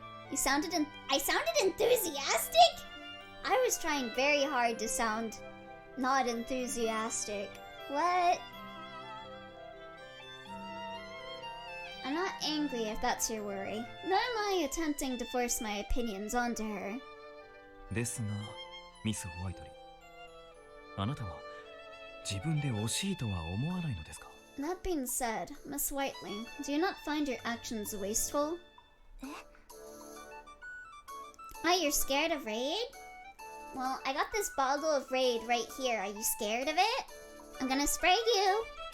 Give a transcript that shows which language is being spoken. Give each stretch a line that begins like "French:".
English: I sounded enthusiastic. I was trying very hard to sound Not enthusiastic. What? I'm not angry if that's your worry. Nor am I attempting to force my opinions onto her.
Japanese: ですが、ミス・ホワイトリー。あなたは自分で惜しいとは思わないのですか？
English: That being said, Miss Whiteling, do you not find your actions wasteful? Oh, you're scared of raid? Well, I got this bottle of raid right here. Are you scared of it? I'm gonna spray you.